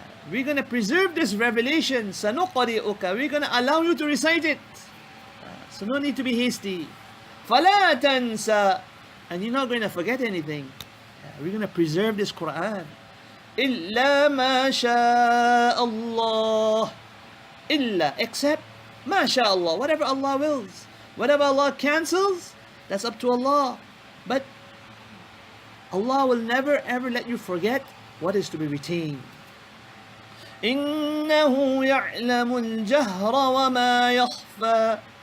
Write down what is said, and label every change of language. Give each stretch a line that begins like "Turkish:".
English: We're going to preserve this revelation.
Arabic: سَنُقْرِئُكَ.
English: We're going to allow you to recite it. So no need to be hasty.
Arabic: فَلَا تَنْسَى.
English: And you're not going to forget anything. We're going to preserve this Quran.
Arabic: إِلَّا مَا شَاءَ اللَّهِ. إِلَّا,
English: except
Arabic: مَا شَاءَ اللَّهِ.
English: Whatever Allah wills. Whatever Allah cancels, that's up to Allah. But Allah will never ever let you forget what is to be retained.
Arabic: إِنَّهُ يَعْلَمُ الْجَهْرَ وَمَا يَخْفَى.